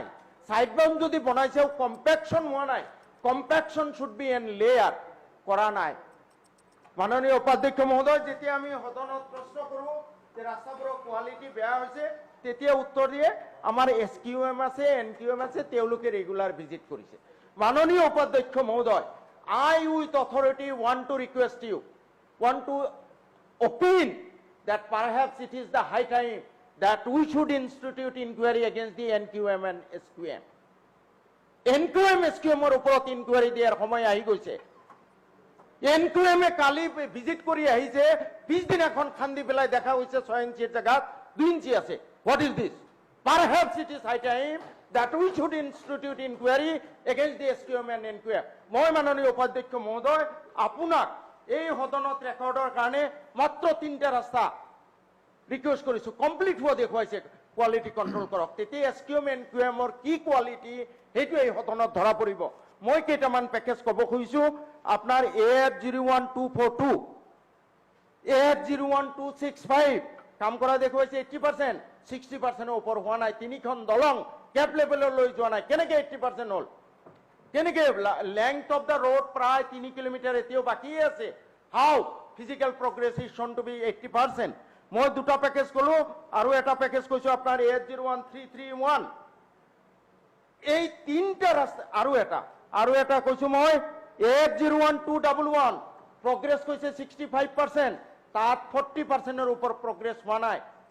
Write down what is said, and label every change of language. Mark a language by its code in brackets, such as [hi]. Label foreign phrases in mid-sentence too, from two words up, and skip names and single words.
[as] সাইড বাম যদি বনাইছেও কম্পেকশ্যন হোৱা নাই, [en] compaction should be in layer, [as] কৰা নাই। মাননীয় উপাধ্যক্ষ মহোদয়, যেতিয়া আমি সদনত প্ৰশ্ন কৰোঁ যে ৰাস্তাবোৰৰ কোৱালিটি বেয়া হৈছে, তেতিয়া উত্তৰ দিয়ে আমাৰ SQM আছে, NQM আছে, তেওঁলোকে ৰেগুলাৰ ভিজিট কৰিছে। মাননীয় উপাধ্যক্ষ মহোদয়, [en] I with authority want to request you, want to opine that perhaps it is the high time that we should institute inquiry against the NQM and SQM. [as] NQM SQM ৰ ওপৰত inquiry দিয়াৰ সময় আহি গৈছে। NQM এ কালি visit কৰি আহিছে, 20 দিন এখন খন্দি বেলাই দেখা হৈছে 6 ইঞ্চি জায়গাত 2 ইঞ্চি আছে। [en] What is this? Perhaps it is high time that we should institute inquiry against the SQM and NQM. [as] মই মাননীয় উপাধ্যক্ষ মহোদয় আপোনাক এই সদনত ৰেকৰ্ডৰ কাৰণে মাত্ৰ 3টা ৰাস্তা ৰিকুৱেষ্ট কৰিছো, কমপ্লিট হোৱা দেখুৱাইছে, কোৱালিটি কণ্ট্ৰল কৰক। তেতিয়া SQM NQM ৰ কি কোৱালিটি সেইটো এই সদনত ধৰা পৰিব। মই কেইটামান পেকেজ ক'ব খুজিছো। আপোনাৰ AF01242, AF01265 কাম কৰা দেখুৱাইছে 80%, 60% ওপৰ হোৱা নাই। 3খন দলং কেপ লেভেললৈ যোৱা নাই, কেনেকে 80% হ'ল? কেনেকে? [en] length of the road [as] প্ৰায় 3 কিলোমিটাৰ এতিয়াও বাকী আছে। [en] how physical progress is shown to be 80%. [as] মই 2টা পেকেজ ক'লো, আৰু এটা পেকেজ কৈছো আপোনাৰ AF01331। এই 3টা ৰাস্তা, আৰু এটা কৈছো মই AF01211, প্ৰগ্ৰেছ কৈছে 65%, তাত 40%ৰ ওপৰ প্ৰগ্ৰেছ হোৱা নাই।